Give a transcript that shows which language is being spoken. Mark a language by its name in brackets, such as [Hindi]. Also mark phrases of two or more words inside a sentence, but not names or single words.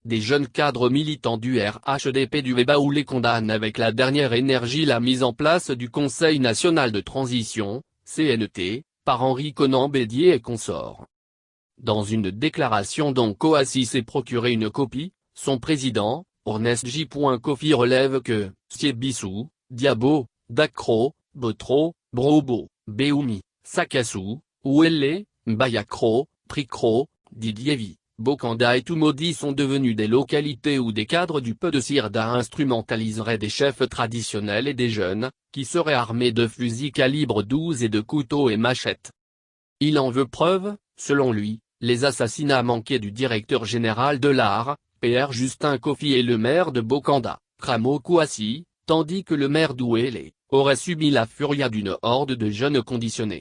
[French] des jeunes cadres militants du RHDP du Baoulé condamnent avec la dernière énergie la mise en place du Conseil national de transition, CNT, par Henri Konan Bédier et consorts. Dans une déclaration dont Kouassi s'est procuré une copie, son président, Ernest J. Kofi relève que Siebissou, Diabo, Dakro, Botro, Brobo, Beoumi, Sakassou, Ouelle, Mbayakro, Prikro, Didievi, Bokanda et Toumodi sont devenus des localités où des cadres du peu de Sirda instrumentaliseraient des chefs traditionnels et des jeunes, qui seraient armés de fusils calibre 12 et de couteaux et machettes. Il en veut preuve, selon lui, les assassinats manqués du directeur général de l'AR, PR Justin Kofi et le maire de Bokanda, Kramo Kouassi, tandis que le maire d'Ouélé, aurait subi la furia d'une horde de jeunes conditionnés.